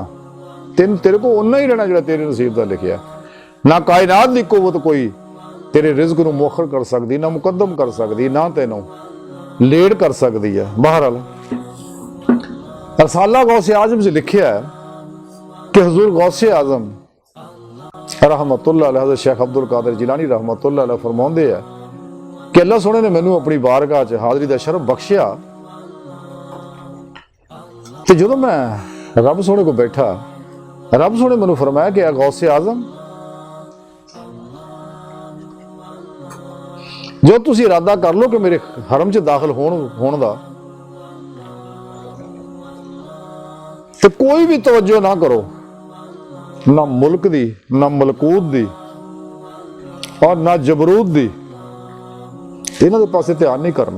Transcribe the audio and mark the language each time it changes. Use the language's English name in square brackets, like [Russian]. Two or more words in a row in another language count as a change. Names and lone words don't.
[Punjabi] ਤੇਰੇ ਕੋਲ ਓਨਾ ਹੀ ਰਹਿਣਾ ਜਿਹੜਾ ਤੇਰੇ ਨਸੀਬ ਦਾ ਲਿਖਿਆ। ਨਾ ਕਾਇਨਾਤ ਦੀ ਕੁਵਤ ਕੋਈ ਤੇਰੇ ਰਿਜ਼ਕ ਨੂੰ ਮੁਅਖਰ ਕਰ ਸਕਦੀ, ਨਾ ਮੁਕੱਦਮ ਕਰ ਸਕਦੀ, ਨਾ ਤੈਨੂੰ ਲੇਟ ਕਰ ਸਕਦੀ ਹੈ। ਬਹਰਹਾਲ ਰਸਾਲਾ ਗੌਸੇ ਆਜ਼ਮ 'ਚ ਲਿਖਿਆ ਹੈ ਕਿ ਹਜ਼ੂਰ ਗੌਸੇ ਆਜ਼ਮ [Arabic] رحمة الله عليه [Punjabi] ਹਜ਼ਰਤ ਸ਼ੇਖ ਅਬਦੁਲ ਕਾਦਿਰ ਜਿਲਾਨੀ [Arabic] رحمة الله عليه [Punjabi] ਫ਼ਰਮਾਤੇ ਹੈਂ ਕਿ ਅੱਲਾਹ ਸੋਹਣੇ ਨੇ ਮੈਨੂੰ ਅਪਨੀ ਬਾਰਗਾਹ ਚ ਹਾਜ਼ਰੀ ਦਾ ਸ਼ਰਫ਼ ਬਖ਼ਸ਼ਿਆ ਤੇ ਜਦੋਂ ਮੈਂ ਰੱਬ ਸੋਹਣੇ ਕੋ ਬੈਠਾ, ਰੱਬ ਸੋਹਣੇ ਮੈਨੂੰ ਫ਼ਰਮਾਇਆ ਕਿ ਗੌਸੇ ਆਜ਼ਮ ਜੋ ਤੁਸੀਂ ਇਰਾਦਾ ਕਰ ਲੋ ਕਿ ਮੇਰੇ ਹਰਮ ਚ ਦਾਖ਼ਿਲ ਹੋਣੇ ਦਾ ਤੇ ਕੋਈ ਭੀ ਤਵੱਜੋ ਨਾ ਕਰੋ, ਨਾ ਮੁਲਕ ਦੀ, ਨਾ ਮਲਕੂਤ ਦੀ ਔਰ ਨਾ ਜਬਰੂਤ ਦੀ, ਇਨ੍ਹਾਂ ਦੇ ਪਾਸੇ ਧਿਆਨ ਨਹੀਂ ਕਰਨਾ।